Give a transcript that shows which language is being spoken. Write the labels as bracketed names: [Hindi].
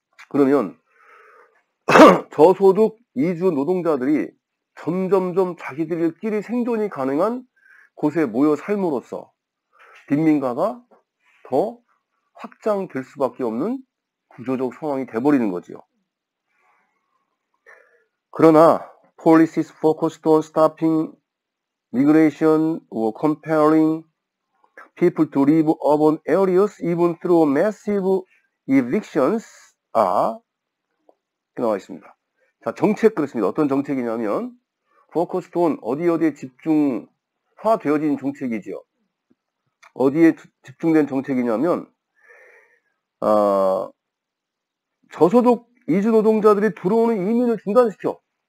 [Korean] 그러면 저소득 이주 노동자들이 점점점 자기들끼리 생존이 가능한 곳에 모여 삶으로써 빈민가가 더 확장될 수밖에 없는 구조적 상황이 돼버리는 거지요. 그러나 [English] policies focused on stopping migration or compelling people to leave urban areas even through massive evictions are [Korean] 나와 있습니다. 자, 정책 그렇습니다. 어떤 정책이냐면 [English] focused on [Korean] 어디에 집중화되어진 정책이지요. 어디에 집중된 정책이냐면 저소득 이주 노동자들이 들어오는 이민을 중단시켜.